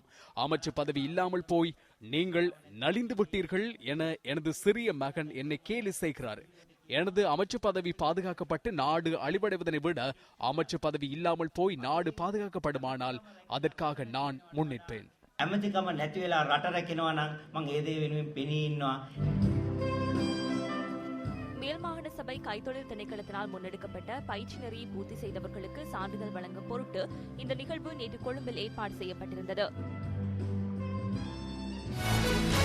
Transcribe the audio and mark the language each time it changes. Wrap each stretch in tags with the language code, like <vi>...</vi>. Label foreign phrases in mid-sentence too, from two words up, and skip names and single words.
<ta>அமைச்சு பதவி இல்லாமல் போய் நீங்கள் நலிந்து விட்டீர்கள் என எனது சிறிய மகன் என்னை கேலி செய்கிறார். எனது அமைச்சு பதவி பாதுகாக்கப்பட்டு நாடு அழிவடைவதனை விட அமைச்சு பதவி இல்லாமல் போய் நாடு பாதுகாக்கப்படுமானால் அதற்காக நான் முன்னிற்பேன்.</ta> <si>ඇමතිකම නැති වෙලා රට රැකිනවා නම් මම ඒ දේ වෙනුවෙන් පෙනී ඉන්නවා.</si> <ta>மேல் மாகாண சபை கைத்தொழில் திணைக்களத்தினால் முன்னெடுக்கப்பட்ட பயிற்சி நெறியை பூர்த்தி செய்தவர்களுக்கு சான்றிதழ் வழங்கும் பொருட்டு இந்த நிகழ்வு நேற்று கொழும்பில் ஏற்பாடு செய்யப்பட்டிருந்தது.</ta>